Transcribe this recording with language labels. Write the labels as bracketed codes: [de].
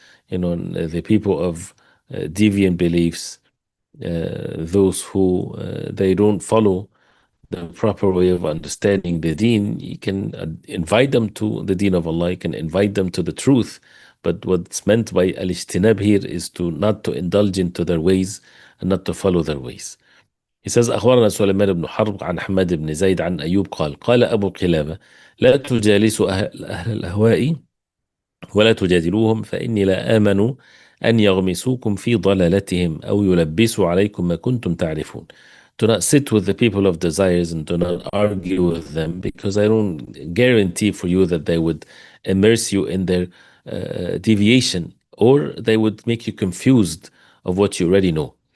[en] The people of deviant beliefs, those who they don't follow the proper way of understanding the deen. You can invite them to the deen of Allah, you can invite them to the truth. But what's meant by al-ijtinab here is not to indulge into their ways and not to follow their ways. [ar] He says أخبرنا سليمان بن حرب عن حماد بن زيد عن أيوب قال أبو قلابة لا تجالسوا أهل الأهواء ولا تجادلوهم فإني لا آمن أن يغمسوكم في ضلالتهم أو يلبسوا عليكم ما كنتم تعرفون. [en] Do not sit with the people of desires and do not argue with them, because I don't guarantee for you that they would immerse you in their deviation, or they would make you confused of what you already know.